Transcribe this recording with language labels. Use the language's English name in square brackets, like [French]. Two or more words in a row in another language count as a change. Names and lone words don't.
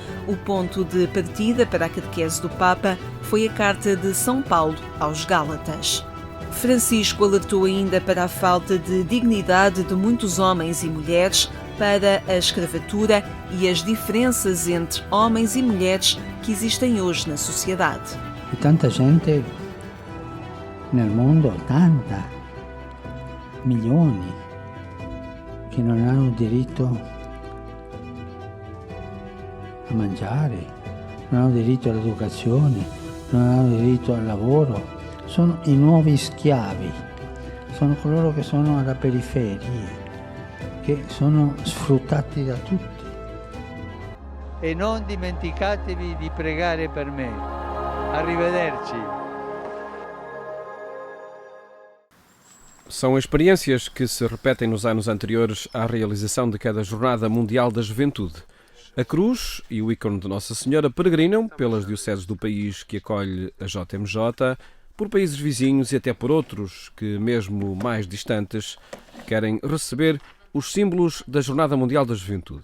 [Portuguese] O ponto de partida para a catequese do Papa foi a carta de São Paulo aos Gálatas. Francisco alertou ainda para a falta de dignidade de muitos homens e mulheres, para a escravatura e as diferenças entre homens e mulheres que existem hoje na sociedade. [Italian] E tanta gente nel mondo, tanta, milioni, che non hanno diritto a mangiare, non hanno diritto all'educazione, non hanno diritto al lavoro. Sono i nuovi schiavi, sono coloro che sono alla periferia, che sono sfruttati da tutti. E non dimenticatevi di pregare per me. Arrivederci. [Portuguese] São experiências que se repetem nos anos anteriores à realização de cada Jornada Mundial da Juventude. A cruz e o ícone de Nossa Senhora peregrinam pelas dioceses do país que acolhe a JMJ, por países vizinhos e até por outros que, mesmo mais distantes, querem receber os símbolos da Jornada Mundial da Juventude.